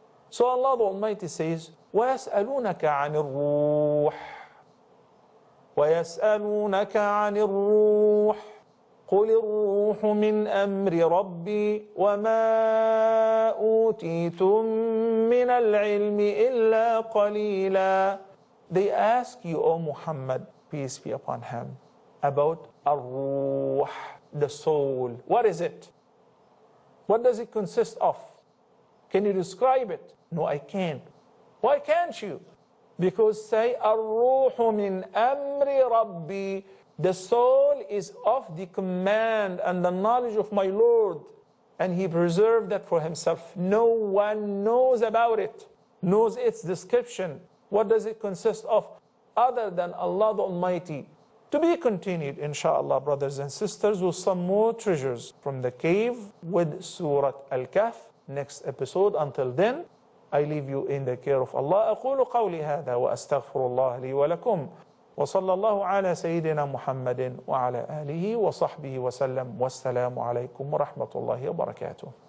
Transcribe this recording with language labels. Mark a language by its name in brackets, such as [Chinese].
[English] So Allah the Almighty says, [Arabic] وَيَسْأَلُونَكَ عَنِ الرُّوحِ وَيَسْأَلُونَكَ عَنِ الرُّوحِ قُلِ الرُّوحُ مِنْ أَمْرِ رَبِّي وَمَا أُوتِيتُم مِّنَ الْعِلْمِ إِلَّا قَلِيلًا. [English] They ask you, O Muhammad, peace be upon him, about Ar-Ruh, the soul. What is it? What does it consist of? Can you describe it? No, I can't. Why can't you? Because say, [Arabic] Ar-Ruhu min amri Rabbi, [English] the soul is of the command and the knowledge of my Lord, and He preserved that for Himself. No one knows about it, knows its description. What does it consist of other than Allah the Almighty? To be continued, inshallah, brothers and sisters, with some more treasures from the cave with Surah Al-Kahf next episode. Until then, I leave you in the care of Allah. [Arabic] أقول قولي هذا وأستغفر الله لي ولكم وصلى الله على سيدنا محمد وعلى آله وصحبه وسلم والسلام عليكم ورحمة الله وبركاته.